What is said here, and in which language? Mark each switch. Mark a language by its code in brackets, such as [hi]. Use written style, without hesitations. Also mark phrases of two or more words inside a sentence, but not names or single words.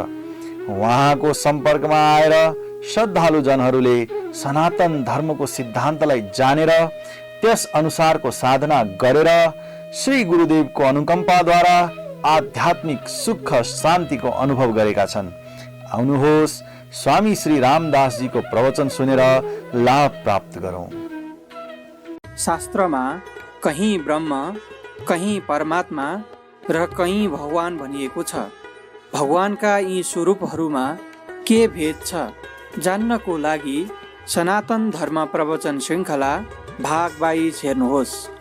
[ne] उहाँको सम्पर्कमा आएर श्रद्धालु जनहरूले सनातन धर्मको सिद्धान्तलाई जानेर त्यस अनुसारको साधना गरेर श्री गुरुदेवको अनुकम्पाद्वारा आध्यात्मिक सुख शान्तिको अनुभव गरेका छन्। आउनुहोस् स्वामी श्री रामदास जी को प्रवचन सुनेर लाभ प्राप्त गरौं। शास्त्रमा कहीं ब्रह्म, कहीं परमात्मा र कहीं भगवान भनिएको छ। भगवानका यी स्वरूपहरूमा के भेद छ जान्नको लागि सनातन धर्म प्रवचन श्रृङ्खला भाग 22 हेर्नुहोस्।